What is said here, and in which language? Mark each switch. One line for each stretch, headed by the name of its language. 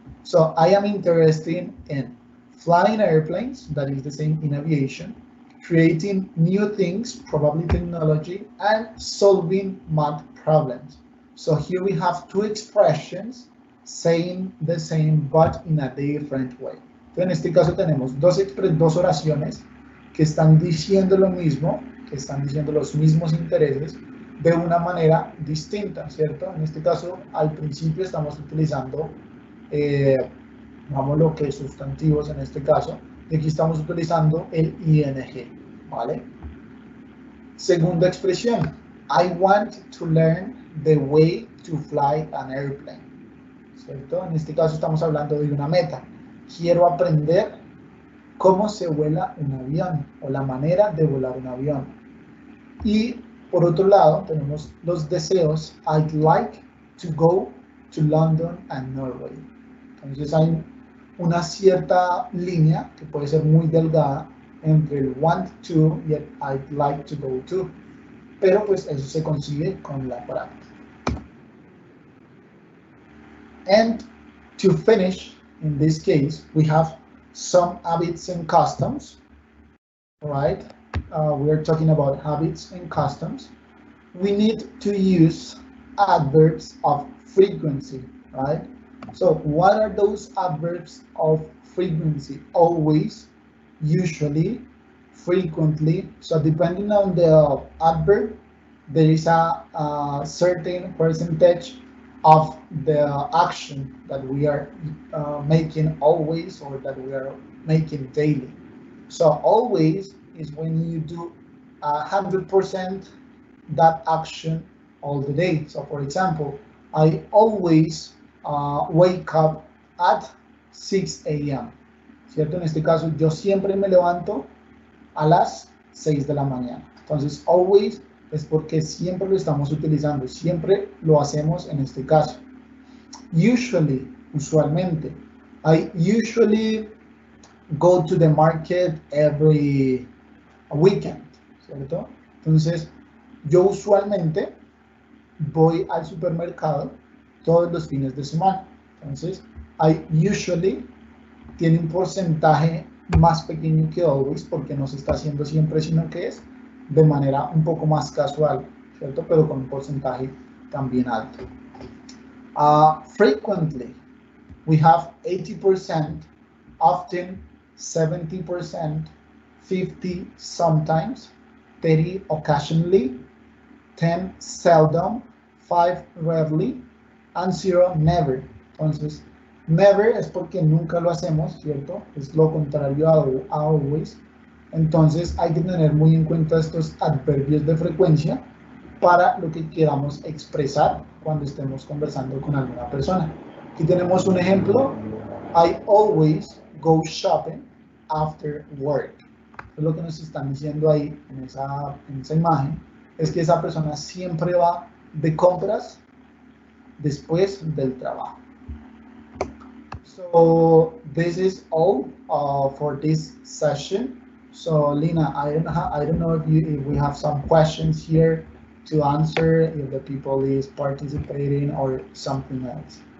English: So I am interested in flying airplanes, that is the same in aviation, creating new things, probably technology, and solving math problems. So here we have two expressions saying the same but in a different way.
Spanish: Entonces, en este caso tenemos dos oraciones que están diciendo lo mismo, que están diciendo los mismos intereses de una manera distinta, ¿cierto? En este caso, al principio estamos utilizando, vamos lo que es sustantivos en este caso, y aquí estamos utilizando el ing, ¿vale? Segunda expresión,
English: I want to learn the way to fly an airplane, ¿cierto?
Spanish: En este caso estamos hablando de una meta. Quiero aprender cómo se vuela un avión o la manera de volar un avión. Y por otro lado tenemos los deseos.
English: I'd like to go to London and Norway.
Spanish: Entonces hay una cierta línea que puede ser muy delgada entre el want to y el I'd like to go to. Pero pues eso se consigue con la práctica.
English: And to finish, in this case, we have some habits and customs, right? We are talking about habits and customs. We need to use adverbs of frequency, right? So what are those adverbs of frequency? Always, usually, frequently. So depending on the adverb, there is a certain percentage of the action that we are making always or that we are making daily. So always is when you do 100% that action all the day. So for example, I always wake up at 6 a.m.
Spanish: ¿Cierto? En este caso, yo siempre me levanto a las 6 de la mañana. Entonces, always es porque siempre lo estamos utilizando, siempre lo hacemos en este caso.
English: Usually, usualmente. I usually go to the market every weekend, ¿cierto?
Spanish: Entonces, yo usualmente voy al supermercado todos los fines de semana. Entonces, I usually tiene un porcentaje más pequeño que always porque no se está haciendo siempre, sino que es de manera un poco más casual, ¿cierto? Pero con un porcentaje también alto.
English: Frequently, we have 80%, often, 70%, 50 sometimes, 30 occasionally, 10 seldom, 5 rarely, and 0 never.
Spanish: Entonces, never es porque nunca lo hacemos, ¿cierto? Es lo contrario a always. Entonces hay que tener muy en cuenta estos adverbios de frecuencia para lo que queramos expresar cuando estemos conversando con alguna persona. Aquí tenemos un ejemplo.
English: I always go shopping after work.
Spanish: Lo que nos están diciendo ahí en esa imagen es que esa persona siempre va de compras después del trabajo.
English: So this is all for this session. So Lina, I don't know if we have some questions here to answer, if the people is participating or something else.